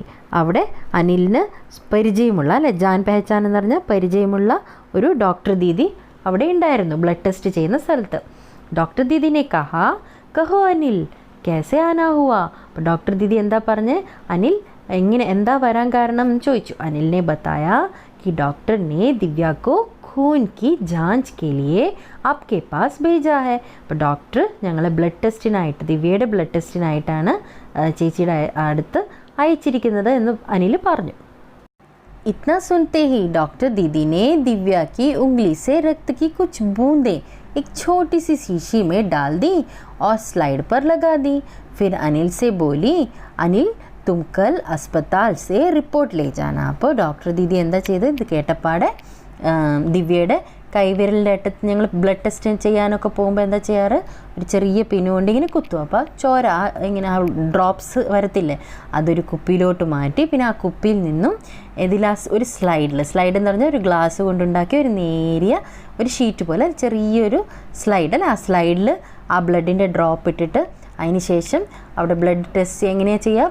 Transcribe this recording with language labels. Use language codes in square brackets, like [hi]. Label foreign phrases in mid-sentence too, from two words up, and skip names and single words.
[ml] അവിടെ അനിലിന് പരിചയമുള്ള അല്ലെ, [hi] जान पहचान [ml] എന്ന് പറഞ്ഞാൽ പരിചയമുള്ള ഒരു ഡോക്ടർ ദീദി അവിടെ ഉണ്ടായിരുന്നു [en] blood test [ml] ചെയ്യുന്ന സ്ഥലത്ത്. [hi] डॉक्टर दीदी ने कहा, कहो अनिल कैसे आना हुआ. [ml] അപ്പോൾ ഡോക്ടർ ദീദി എന്താ പറഞ്ഞ്? അനിൽ എങ്ങനെ, എന്താ വരാൻ കാരണം എന്ന് ചോദിച്ചു. [hi] अनिल ने बताया कि डॉक्टर ने दिव्या को खून की जांच के लिए आपके पास भेजा है. [ml] അപ്പോൾ ഡോക്ടർ ഞങ്ങളെ ബ്ലഡ് ടെസ്റ്റിനായിട്ട്, ദിവ്യയുടെ ബ്ലഡ് ടെസ്റ്റിനായിട്ടാണ് ചേച്ചിയുടെ അടുത്ത് അയച്ചിരിക്കുന്നത് എന്ന് അനിൽ പറഞ്ഞു. [hi] इतना सुनते ही डॉक्टर दीदी ने दिव्या की उंगली से रक्त की कुछ बूंदें एक छोटी सी शीशी में डाल दी और स्लाइड पर लगा दी. फिर अनिल से बोली, अनिल तुम कल अस्पताल से रिपोर्ट ले जाना. [ml] അപ്പോൾ ഡോക്ടർ ദീദി എന്താ ചെയ്തത്? ഇത് കേട്ടപ്പാടെ ദിവ്യയുടെ കൈവിരലിൻ്റെ അറ്റത്ത് ഞങ്ങൾ [en] blood test [ml] ചെയ്യാനൊക്കെ പോകുമ്പോൾ എന്താ ചെയ്യാറ്? ഒരു ചെറിയ പിന്നുകൊണ്ട് ഇങ്ങനെ കുത്തും. അപ്പോൾ ചോര ഇങ്ങനെ ഡ്രോപ്സ് വരത്തില്ലേ, അതൊരു കുപ്പിയിലോട്ട് മാറ്റി, പിന്നെ ആ കുപ്പിയിൽ നിന്നും ഒരു സ്ലൈഡ് എന്ന് പറഞ്ഞാൽ ഒരു ഗ്ലാസ് കൊണ്ടുണ്ടാക്കിയ ഒരു നേരിയ ഒരു ഷീറ്റ് പോലെ ചെറിയൊരു സ്ലൈഡ് അല്ല, ആ സ്ലൈഡിൽ ആ ബ്ലഡിൻ്റെ ഡ്രോപ്പ് ഇട്ടിട്ട് അതിന് ശേഷം അവിടെ [en] blood test [ml] എങ്ങനെയാണ് ചെയ്യുക?